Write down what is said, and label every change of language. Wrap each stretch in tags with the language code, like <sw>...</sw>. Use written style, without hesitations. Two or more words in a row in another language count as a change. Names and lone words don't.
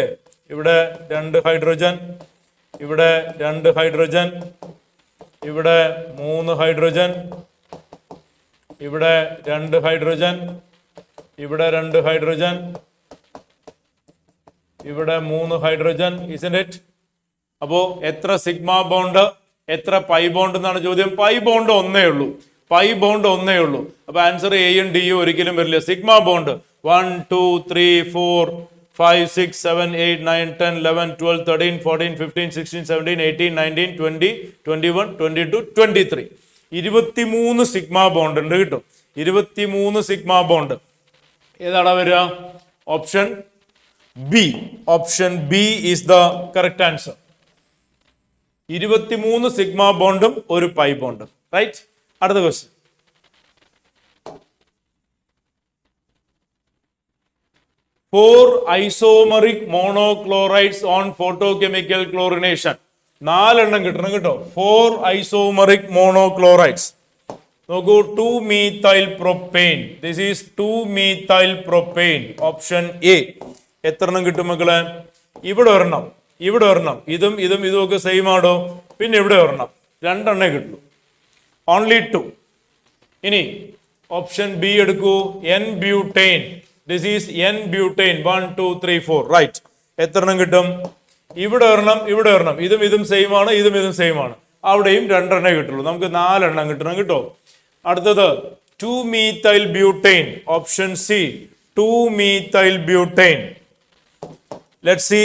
<ml>ഇവിടെ 2 ഹൈഡ്രജൻ, ഇവിടെ 2 ഹൈഡ്രജൻ, ഇവിടെ 3 ഹൈഡ്രജൻ, ഇവിടെ 2 ഹൈഡ്രജൻ, ഇവിടെ 2 ഹൈഡ്രജൻ, ഇവിടെ 3 ഹൈഡ്രജൻ.</ml> <en>isn't it?</en> <ml>അപ്പോ എത്ര</ml> <en>sigma bond,</en> <ml>എത്ര</ml> <en>pi bond</en> <ml>എന്നാണ് ചോദ്യം.</ml> <en>pi bond</en> <ml>ഒന്നേ ഉള്ളൂ,</ml> <en>pi bond</en> <ml>ഒന്നേ ഉള്ളൂ. അപ്പൊ ആൻസർ എയും ഡിയും ഒരിക്കലും വരില്ല.</ml> <en>sigma bond</en> <ml>1 2 3 4 5 6 7 8 9 10 11 12 13 14 15 16 17 18 19 20 21 22 23 23</ml> <en>sigma bond</en> <ml>ഉണ്ട് കിട്ടും. 23</ml> <en>sigma bond</en> <ml>ഏതാണ് വരിക?</ml> <en>Option B. Option B is the correct answer.</en> <ml>23 സിഗ്മ ബോണ്ടും ഒരു പൈ ബോണ്ടും. റൈറ്റ്. അടുത്ത ക്വസ്റ്റ്യൻ.</ml> <en>Four isomeric monochlorides on photochemical chlorination.</en> <ml>4 എണ്ണം കിട്ടണം കേട്ടോ.</ml> <en>4 isomeric monochlorides.</en> <ml>നോക്കൂ,</ml> <en>2-methyl propane. This is 2-methyl propane. option A.</en> <ml>എത്ര എണ്ണം കിട്ടും മക്കളെ? ഇവിടെ ഒരെണ്ണം, ഇവിടെ ഒരെണ്ണം, ഇതും ഇതും ഇതും ഒക്കെ സെയിം ആണോ? പിന്നെ ഇവിടെ ഒരെണ്ണം, 2 എണ്ണേ കിട്ടുള്ളൂ. ഓൺലി 2. ഇനി</ml> <en>option B</en> <ml>എടുക്കൂ.</ml> <en>N-butane. This is N-butane. 1 2 3 4.</en> <ml>റൈറ്റ്. എത്ര എണ്ണം കിട്ടും? ഇവിടെ ഒരെണ്ണം, ഇവിടെ ഒരെണ്ണം, ഇതും ഇതും സെയിം ആണ്, ഇതും ഇതും സെയിം ആണ്. അവിടെയും 2 എണ്ണേ കിട്ടുള്ളൂ. നമുക്ക് 4 എണ്ണം കിട്ടണം കേട്ടോ. അടുത്തത്</ml> <en>2-methyl butane. option C. 2-methyl butane. let C.</en>